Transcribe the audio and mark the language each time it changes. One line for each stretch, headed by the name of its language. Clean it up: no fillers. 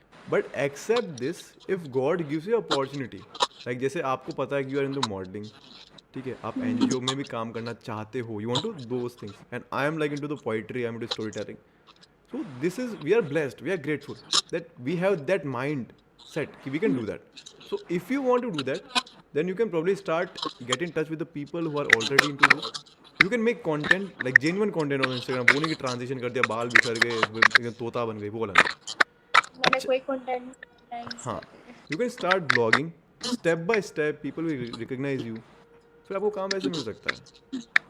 English: But except this if God gives you opportunity.
Hindi: Like जैसे आपको पता है कि
English: you are in the modelling,
Hindi: ठीक है, आप एनजीओ में भी काम करना चाहते हो,
English: You want to those things, and I am like into the poetry, I am into story telling. So this is, we are blessed, we are grateful that we have that mind set कि we can do that. So if you want to do that, then you can probably start get in touch with the people who are already into this. You can make content like genuine content on Instagram,
Hindi: वो नहीं कि transition कर दिया, बाल बिखर गए, एकदम तोता बन गई, वो वाला नहीं। मैंने अच्छा, कोई कंटेंट हाँ, इंस्टा पे।
English: you can start blogging, step by step people will recognise you,
Hindi: फिर आपको काम ऐसे मिल सकता है।